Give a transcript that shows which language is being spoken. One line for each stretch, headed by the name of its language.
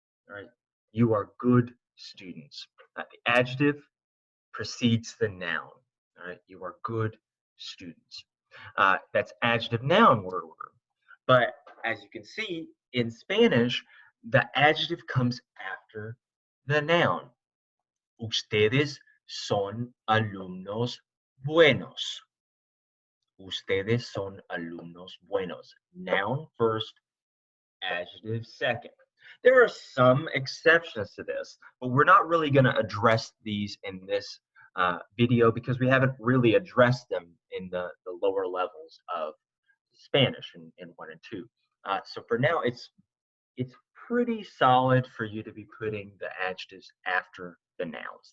English: Right? You are good students. The adjective precedes the noun. All right? You are good students. That's adjective-noun word order. But as you can see, in Spanish, the adjective comes after the noun.
Spanish: Ustedes son alumnos buenos. Ustedes son alumnos buenos.
English: Noun first, adjective second. There are some exceptions to this, but we're not really going to address these in this video because we haven't really addressed them in the lower levels of Spanish in 1 and 2. So for now, it's pretty solid for you to be putting the adjectives after the nouns.